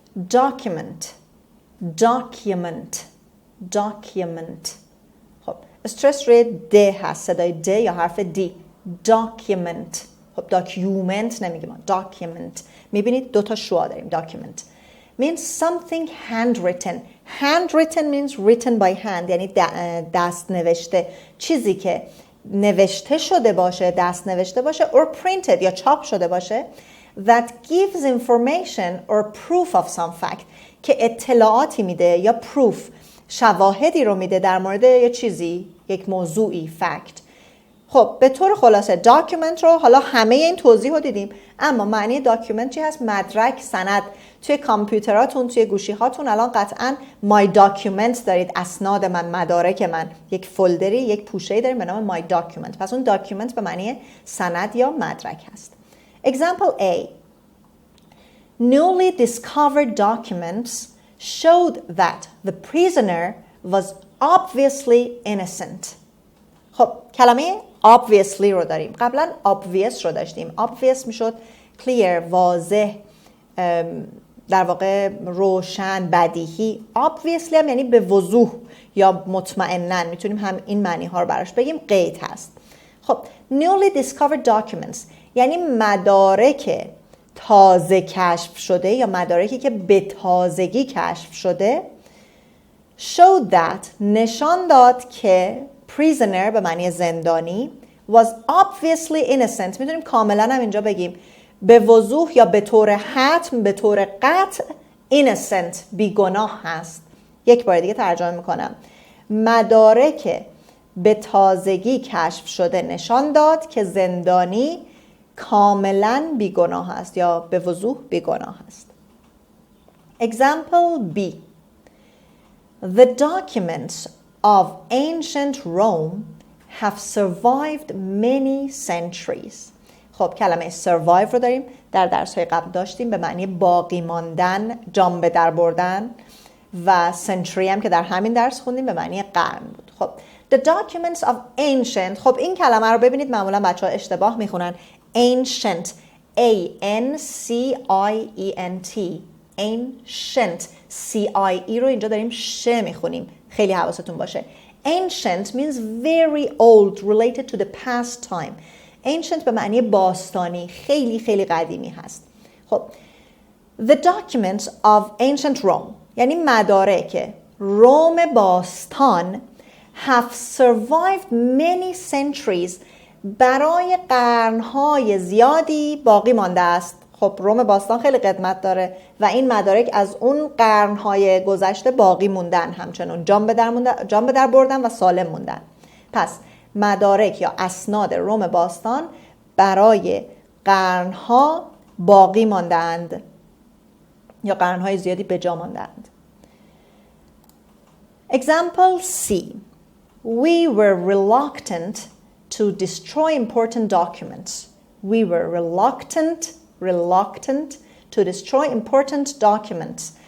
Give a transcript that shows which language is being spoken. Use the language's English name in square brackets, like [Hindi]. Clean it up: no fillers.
[English] document document document. [Persian] خب استرس روی د هست، صدای د یا حرف دی. document. خب document نمیگیم، document. میبینید 2 تا شوا داریم. [English] document means something handwritten. handwritten means written by hand، [Persian] یعنی دست نوشته، چیزی که نوشته شده باشه، دست نوشته باشه، [English] or printed [Persian] یا چاپ شده باشه، [English] that gives information or proof of some fact، [Persian] که اطلاعاتی میده یا proof، شواهدی رو میده در مورد یه چیزی، یک موضوعی، fact. خب به طور خلاصه document رو حالا همه این توضیح رو دیدیم، اما معنی document چی هست؟ مدرک، سند. توی کامپیوتراتون، توی گوشی هاتون الان قطعاً my document دارید، اسناد من، مدارک من، یک فولدری، یک پوشه‌ای داریم به نام my document. پس اون document به معنی سند یا مدرک هست. [English] Example A. Newly discovered documents showed that the prisoner was obviously innocent. [Persian] خب کلمه obviously رو داریم. قبلا obvious رو داشتیم. obvious میشد clear، واضح، در واقع روشن، بدیهی. obviously هم یعنی به وضوح یا مطمئناً. میتونیم هم این معنی ها رو براش بگیم. قید هست. خب [English] newly discovered documents [Persian] یعنی مدارک تازه کشف شده یا مدارکی که به تازگی کشف شده. [English] showed that [Persian] نشان داد که prisoner به معنی زندانی [English] was obviously innocent. [Persian] میتونیم کاملا هم اینجا بگیم به وضوح یا به طور حتم، به طور قطع innocent، بیگناه هست. یک بار دیگه ترجمه میکنم. مدارک به تازگی کشف شده نشان داد که زندانی کاملا بیگناه است یا به وضوح بیگناه است. [English] Example B. The documents of ancient Rome have survived many centuries. [Persian] خب کلمه survive رو داریم، در درس‌های قبل داشتیم، به معنی باقی ماندن، جان به در بردن، و century هم که در همین درس خوندیم به معنی قرن بود. خب [English] the documents of ancient، [Persian] خب این کلمه رو ببینید معمولا بچه‌ها اشتباه میخونن. ancient A-N-C-I-E-N-T ancient C-I-E رو اینجا داریم ش میخونیم، خیلی حواستون باشه. [English] ancient means very old, related to the past time. [Persian] ancient به معنی باستانی، خیلی خیلی قدیمی هست. خب [English] the documents of ancient Rome [Persian] یعنی مدارک روم باستان [English] have survived many centuries، [Persian] برای قرنهای زیادی باقی مانده است. خب روم باستان خیلی قدمت داره و این مدارک از اون قرنهای گذشته باقی موندن، همچنان جان به در بردن و سالم موندن. پس مدارک یا اسناد روم باستان برای قرنها باقی ماندند یا قرنهای زیادی به جا ماندند. [English] Example C. We were reluctant to destroy important documents. We were reluctant to destroy important documents.